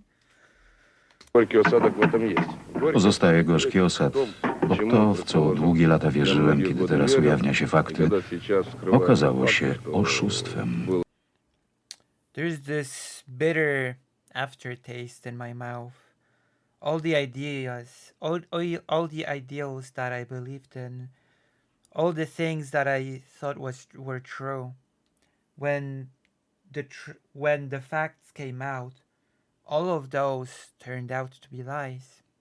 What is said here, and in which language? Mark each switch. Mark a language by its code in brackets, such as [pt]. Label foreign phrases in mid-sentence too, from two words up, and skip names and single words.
[ru] горький осадок в этом есть. [pl] Pozostaje gorzki osad. Bo to, w co długie lata wierzyłem, kiedy teraz ujawnia się fakty, okazało się oszustwem. [en] There's this bitter aftertaste in my mouth. All the ideas, all the ideals that I believed in, all the things that I thought were true, when the facts came out, all of those turned out to be lies.